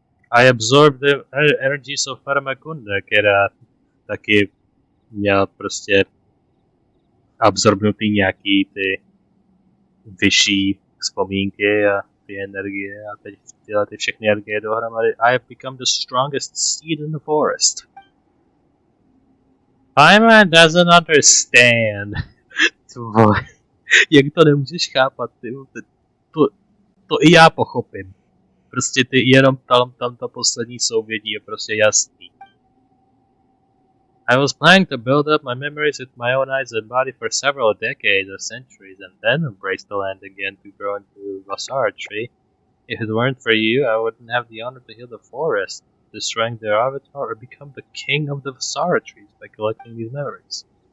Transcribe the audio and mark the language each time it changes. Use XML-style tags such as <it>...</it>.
<en>I absorbed the energies of</en> <cs>Farmakunda, která taky měla prostě absorbnutý nějaký ty vyšší vzpomínky a ty energie a teď tyhle ty všechny energie dohromady.</cs> <en>I have become the strongest seed in the forest. Paimon doesn't understand.</en> <cs>Jak to nemůžeš chápat, ty? To i já pochopím. Prostě ty jenom tam ta poslední souvědí je prostě jasný.</cs> <en>I was planning to build up my memories with my own eyes and body for several decades or centuries and then embrace the land again to grow into a Vasara tree. If it weren't for you, I wouldn't have the honor to heal the forest, destroying their avatar, or become the king of the Vasara trees by collecting these memories.</en>